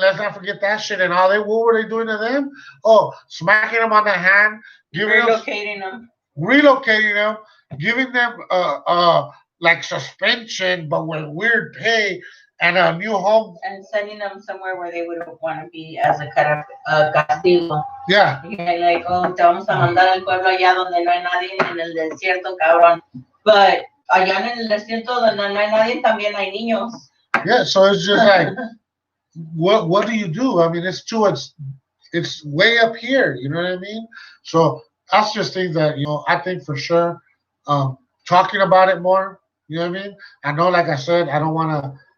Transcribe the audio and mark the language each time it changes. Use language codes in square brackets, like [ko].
[en] Let's not forget that shit. And what were they doing to them? Oh, smacking them on the hand, relocating them, giving them like suspension, but with weird pay. And a new home. And sending them somewhere where they wouldn't want to be as a kind of castigo. Yeah. Like, oh, [es] te vamos a mandar al pueblo allá donde no hay nadie en el desierto, cabrón. [en] But [es] allá en el desierto donde no hay nadie también hay niños. [en] Yeah, so it's just like, what do you do? I mean, it's way up here. You know what I mean? So that's just things that I think for sure. Talking about it more. You know what I mean? I know, like I said, I don't want to.